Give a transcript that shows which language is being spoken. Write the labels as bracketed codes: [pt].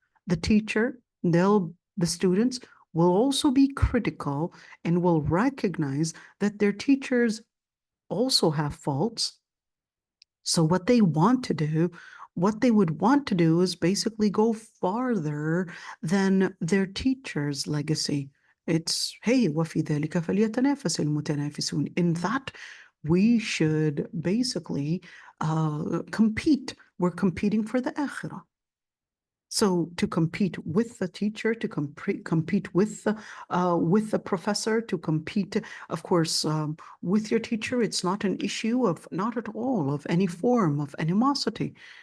[en] The teacher, the students will also be critical and will recognize that their teachers also have faults. So what they would want to do is basically go farther than their teacher's legacy. It's, hey, [ar] وَفِي ذَلِكَ فَلْيَتَنَافَسِ الْمُتَنَافِسُونَ. [en] In that, we should basically compete. We're competing for the akhirah. So to compete with the teacher, to compete with the professor, to compete, of course, with your teacher, it's not an issue of, not at all, of any form of animosity.